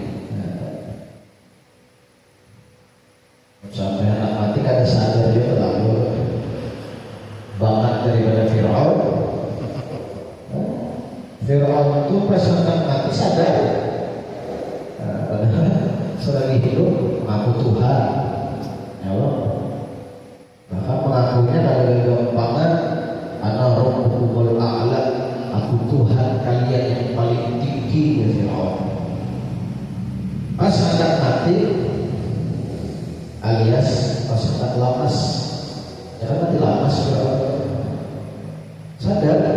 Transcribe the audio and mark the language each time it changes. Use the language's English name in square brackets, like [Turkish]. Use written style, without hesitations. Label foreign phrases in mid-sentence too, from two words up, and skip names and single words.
[Indonesian] Sampai anak mati kada sadar dia terlalu banget daripada Fir'aun. Fir'aun itu pas anak mati sadar, padahal selagi hidup mengaku Tuhan, [Arabic] ya Allah. [Indonesian] Bahkan mengakunya kada gampangan, [Arabic] ana rabbukumul a'la, [Indonesian] aku Tuhan kalian yang paling tinggi. Ya Fir'aun pas anak mati alias pas anak lamas, jangan mati lamas Fir'aun sadar.